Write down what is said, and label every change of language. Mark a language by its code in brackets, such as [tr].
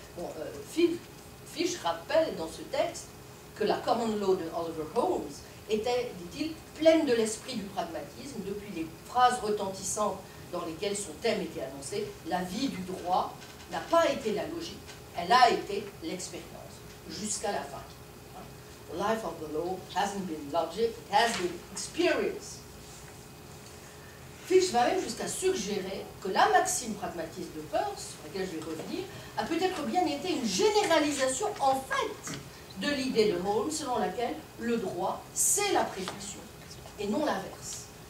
[fr] Bon, Fish rappelle dans ce texte que la Common Law de Oliver Holmes était, dit-il, pleine de l'esprit du pragmatisme, depuis les phrases retentissantes dans lesquelles son thème était annoncé. La vie du droit n'a pas été la logique, elle a été l'expérience, jusqu'à la fin. [en] The life of the law hasn't been logic, it has been experience. [fr] Fish va même jusqu'à suggérer que la maxime pragmatiste de Peirce, sur laquelle je vais revenir, a peut-être bien été une généralisation, en fait, de l'idée de Holmes selon laquelle le droit, c'est la prédiction, et non l'inverse.